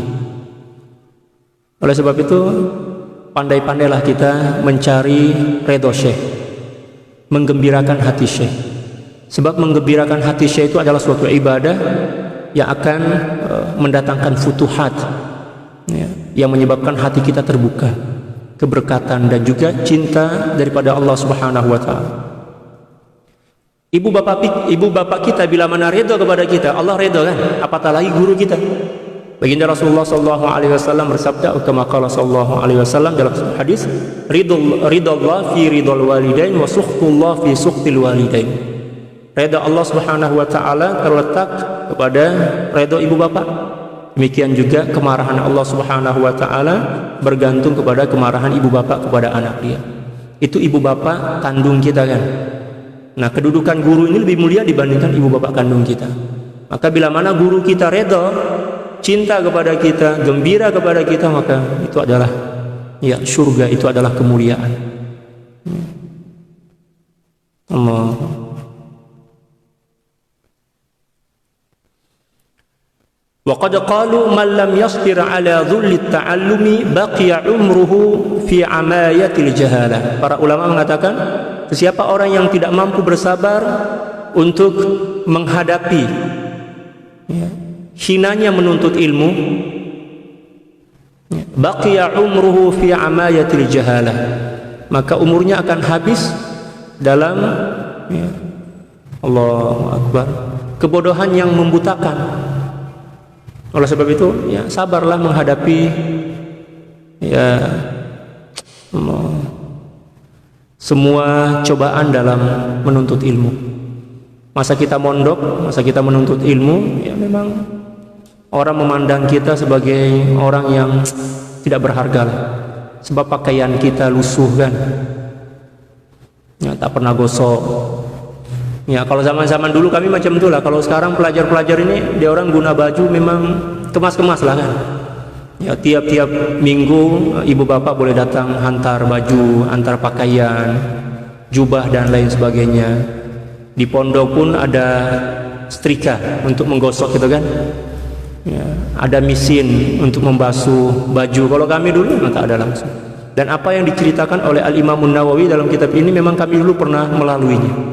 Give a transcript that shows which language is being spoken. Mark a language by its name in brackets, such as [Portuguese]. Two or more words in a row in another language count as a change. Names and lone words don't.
[Malay] Oleh sebab itu, pandai-pandailah kita mencari redha syekh, menggembirakan hati syekh. Sebab menggembirakan hati syekh itu adalah suatu ibadah yang akan mendatangkan futuhat, ya, yang menyebabkan hati kita terbuka, keberkatan dan juga cinta daripada [Arabic] الله سبحانه وتعالى. [Malay] Ibu bapak kita bila mana redha kepada kita, Allah redha kan? Apatah lagi guru kita. [Arabic] Baginda Rasulullah صلى الله عليه وسلم bersabda, كما قال صلى الله عليه وسلم [Malay] dalam hadis, [Arabic] رضا الله في رضا الوالدين وسخط الله في سخط الوالدين. [Malay] Redha [Arabic] الله سبحانه وتعالى [Malay] terletak kepada redha ibu bapa. Demikian juga kemarahan [Arabic] الله سبحانه وتعالى [Malay] bergantung kepada kemarahan ibu bapa kepada anak dia. Itu ibu bapa kandung kita kan. Nah, kedudukan guru ini lebih mulia dibandingkan ibu bapa kandung kita. Maka bila mana guru kita redha, cinta kepada kita, gembira kepada kita, maka itu adalah, ya, surga, itu adalah kemuliaan. Allah. [Arabic] وقد قالوا من لم يصبر على ذل التعلم بقي عمره في عماية الجهالة. [Malay] Para ulama mengatakan, siapa orang yang tidak mampu bersabar untuk menghadapi, ya, hinanya menuntut ilmu, [Arabic] بقي عمره في عماية الجهالة, [Malay] maka umurnya akan habis dalam, ya, [Arabic] الله أكبر, [Malay] kebodohan yang membutakan. Oleh sebab itu, ya, sabarlah menghadapi, ya, semua cobaan dalam menuntut ilmu. Masa kita mondok, masa kita menuntut ilmu, ya memang orang memandang kita sebagai orang yang tidak berharga lah. Sebab pakaian kita lusuh kan, ya, tak pernah gosok. Ya kalau zaman-zaman dulu kami macam itulah. Kalau sekarang pelajar-pelajar ini dia orang guna baju memang kemas-kemas lah kan. Ya tiap-tiap minggu ibu bapak boleh datang hantar baju, hantar pakaian, jubah dan lain sebagainya. Di pondok pun ada setrika untuk menggosok gitu kan. Ya, ada mesin untuk membasuh baju. Kalau kami dulu memang tak ada langsung. Dan apa yang diceritakan oleh Al-Imam Nawawi dalam kitab ini memang kami dulu pernah melaluinya.